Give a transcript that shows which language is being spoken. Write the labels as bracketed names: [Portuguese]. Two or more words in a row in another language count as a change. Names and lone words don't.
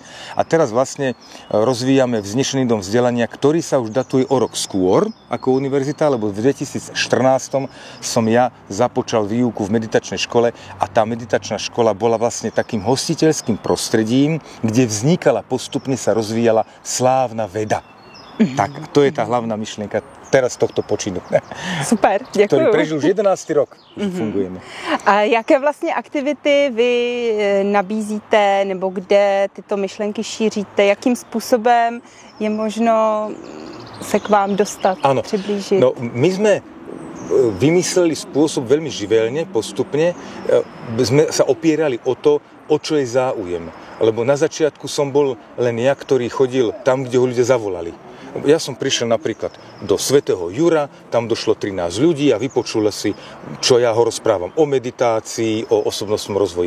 [Slovak] A teraz vlastne rozvíjame Vznešený dom vzdelania, ktorý sa už datuje o rok skôr ako univerzita, lebo v 2014 som ja započal výuku v meditačnej škole a tá meditačná škola bola vlastne takým hostiteľským prostredím, kde vznikala, postupne sa rozvíjala slávna veda. Tak, to je tá hlavná myšlienka teraz tohto počinu. [Czech] Super, děkuju. [Slovak] Ktorý prežil už 11. rok, že fungujeme. [Czech] A jaké vlastně aktivity vy nabízíte, nebo kde tyto myšlenky šíříte? Jakým způsobem je možno se k vám dostat, přiblížit? [Slovak] No, my sme vymysleli spôsob veľmi živelne, postupne. Sme sa opierali o to, o čo je záujem. Lebo na začiatku som bol len ja, ktorý chodil tam, kde ho ľudia zavolali. Ja som prišiel napríklad do Svätého Jura, tam došlo 13 ľudí a vypočuli si, čo ja ho rozprávam o meditácii, o osobnostnom rozvoji.